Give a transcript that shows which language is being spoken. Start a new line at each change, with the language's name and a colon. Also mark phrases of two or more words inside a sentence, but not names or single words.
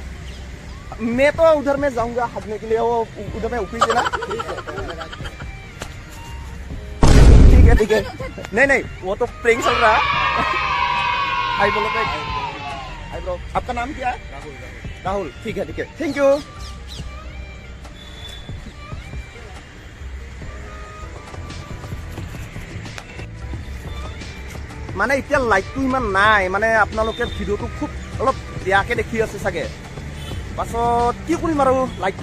Hindi: मैं तो उधर में जाऊंगा हटने के लिए वो उधर में ऊपरी से ना ठीक है नहीं वो तो प्रेंग चल रहा है हाय बोलो तो
English: hi bro
Hindi: आपका नाम क्या है राहुल ठीक है
English: thank you
Assamese: মানে এতিয়া লাইটটো ইমান নাই মানে আপোনালোকে ভিডিঅ'টো খুব অলপ বেয়াকে দেখি আছে চাগে পাছত কি কৰিম আৰু লাইটটো